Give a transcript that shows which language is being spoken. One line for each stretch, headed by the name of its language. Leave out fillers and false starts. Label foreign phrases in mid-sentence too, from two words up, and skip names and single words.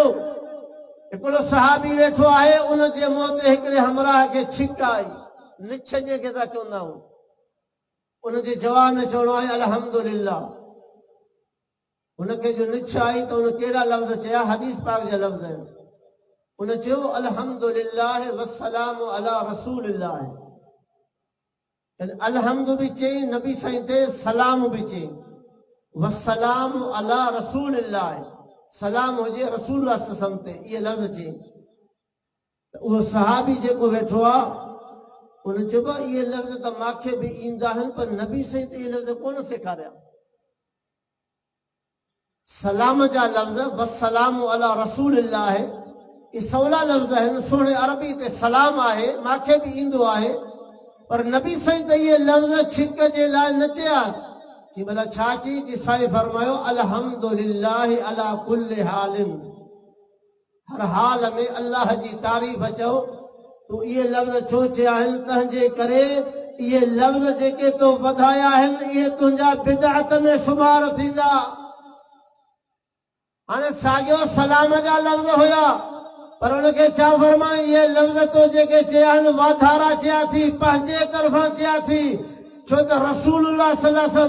Sindhi: हिकिड़ो सहाबी वेठो आहे, उन जे मुंहं ते हिकिड़े हमराह खे छिक आई, निछ जंहिंखे था चवंदा आहियूं। उन जे जवाब में चवणो आहे अल्हम्दुलिल्लाह। उनखे जो निछ आई त उन कहिड़ा लफ़्ज़ चया? हदीस पाक जा लफ़्ज़ आहिनि। उन चयो
Arabic: الحمد لله والسلام على رسول الله.
Sindhi: अलहम्दु भी चई नबी साईं ते, सलाम भी चई,
Arabic: والسلام على رسول الله,
Sindhi: सलाम हुजे रसूल सल्लल्लाहु ते, इहे लफ़्ज़ चई। त उहो सहाबी जेको वेठो आहे उन चयो इहे लफ़्ज़ त मूंखे बि ईंदा आहिनि, पर नबी साईं ते इहे लफ़्ज़ कोन सेखारिया। सलाम जा लफ़्ज़
Arabic: والسلام على رسول الله
Sindhi: इहे सवला लफ़्ज़ आहिनि। सुहिणे अरबी ते सलाम आहे, मूंखे बि ईंदो आहे, पर नबी साईं त इहे लफ़्ज़ छिक जे लाइ न चया। कि भला छा चई? कि साईं फरमायो
Arabic: الحمد لله على كل حال,
Sindhi: हर हाल में अल्लाह जी तारीफ़ चओ। तूं इहे लफ़्ज़ छो चया आहिनि? तंहिंजे करे इहे लफ़्ज़ जेके तो वधाया आहिनि इहे तुंहिंजा बिदअत में शुमार थींदा। हाणे साॻियो सलाम जा लफ़्ज़ हुया पर उनखे छा फरमाई इहे लफ़्ज़ तो जेके चया आहिनि वाधारा चया थी पंहिंजे तरफ़ां चया थी छो त
Arabic: رسول الله صلى الله عليه وسلم